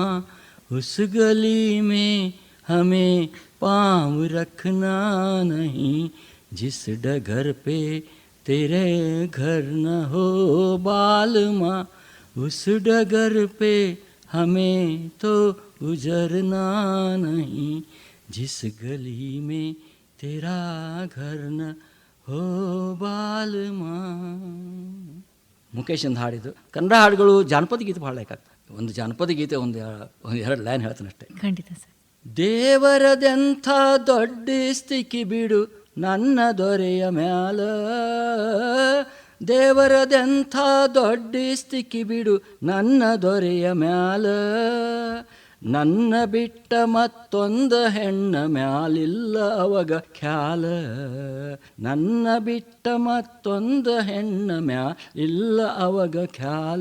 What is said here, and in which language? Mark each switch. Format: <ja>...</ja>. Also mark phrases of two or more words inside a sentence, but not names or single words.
<hi>उस गली में हमें पाँव रखना नहीं, जिस डगर पे तेरे घर न हो बालमा, उस डगर पे हमें तो गुजरना नहीं, जिस गली में तेरा घर न हो बालमा.</hi> <kn>ಮುಖೇಶ್ ಅಂತ ಹಾಡಿದ್ದು. ಕನ್ನಡ ಹಾಡುಗಳು ಜಾನಪದ ಗೀತೆ ಭಾಳ ಲೈಕ್ ಆಗ್ತದೆ. ಒಂದು ಜಾನಪದ ಗೀತೆ ಒಂದು 2 ಲೈನ್ ಹೇಳ್ತಾನೆ ಅಷ್ಟೇ. ಖಂಡಿತ ಸರ್. ದೇವರದೆಂಥ ದೊಡ್ಡ ಸ್ಥಿತಿ ಬಿಡು ನನ್ನ ದೊರೆಯ ಮ್ಯಾಲ, ದೇವರದೆಂಥ ದೊಡ್ಡ ಸ್ಥಿತಿ ಬಿಡು ನನ್ನ ದೊರೆಯ ಮ್ಯಾಲ, ನನ್ನ ಬಿಟ್ಟ ಮತ್ತೊಂದು ಹೆಣ್ಣ ಮ್ಯಾಲಿಲ್ಲ ಅವಾಗ ಖ್ಯಾಲ, ನನ್ನ ಬಿಟ್ಟ ಮತ್ತೊಂದು ಹೆಣ್ಣ ಮ್ಯಾಲಿಲ್ಲ ಅವಾಗ ಖ್ಯಾಲ.</kn>